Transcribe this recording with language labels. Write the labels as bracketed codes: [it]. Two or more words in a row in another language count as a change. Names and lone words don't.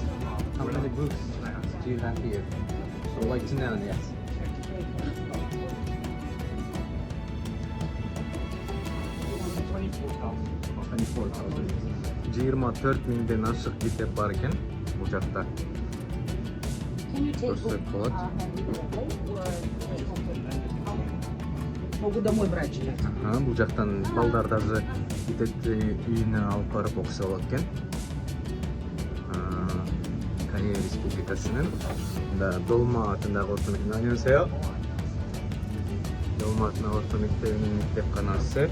[en] How many books do you have here? I'd like to know, yes. [ky] Жыйырма 4.000ден ашык китеп бар экен бул жакта. Көрсөк болот. [ru] Могу домой брать же. [ky] Бул жактан балдар даже китепти үйүнө алып барып окуса болот экен. Корея Республикасынын Долма атындагы орто мектеп. [ko] 안녕하세요. [ky] Долма атындагы орто мектебинин Китепканасы.